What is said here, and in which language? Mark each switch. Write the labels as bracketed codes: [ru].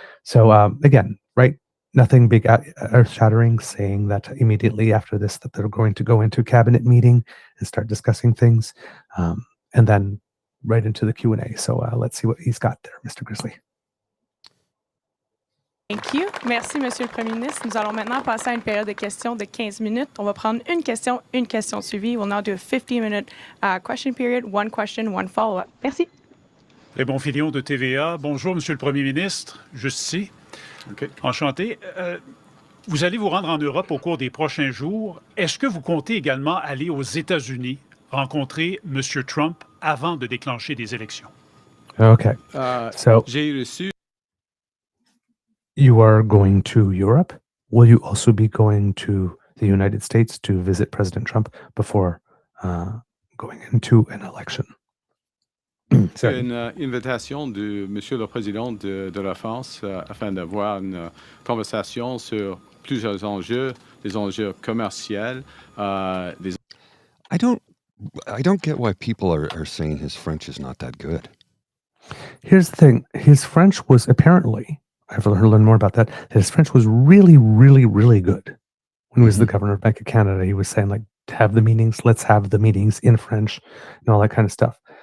[en] So again, right, nothing big earth-shattering, saying that immediately after this that they're going to go into a cabinet meeting and start discussing things, and then right into the Q&A. So let's see what he's got there, Mr. Grizzly. Thank you. [fr] Merci, Monsieur le Premier ministre. Nous allons maintenant passer à une période de questions de 15 minutes. On va prendre une question suivie. [en] We'll now do a 15-minute question period, one question, one follow-up. [fr] Merci. Raymond Filion de TVA. Bonjour, Monsieur le Premier ministre. Juste ici. [en] Okay. [fr] Enchanté. Vous allez vous rendre en Europe au cours des prochains jours. Est-ce que vous comptez également aller aux États-Unis rencontrer M. Trump avant de déclencher des élections? [en] Okay. So [fr] J'ai reçu [en] you are going to Europe. Will you also be going to the United States to visit President Trump before going into an election? Sorry. [fr] une invitation de Monsieur le Président de la France afin d'avoir une conversation sur plusieurs enjeux, des enjeux commerciaux, des [en] I don't I don't get why people are saying his French is not that good. Here's the thing. His French was apparently, I've learned more about that his French was really, really, really good. When he was the governor of Bank of Canada, he was saying, like, have the meetings, let's have the meetings in French and all that kind of stuff.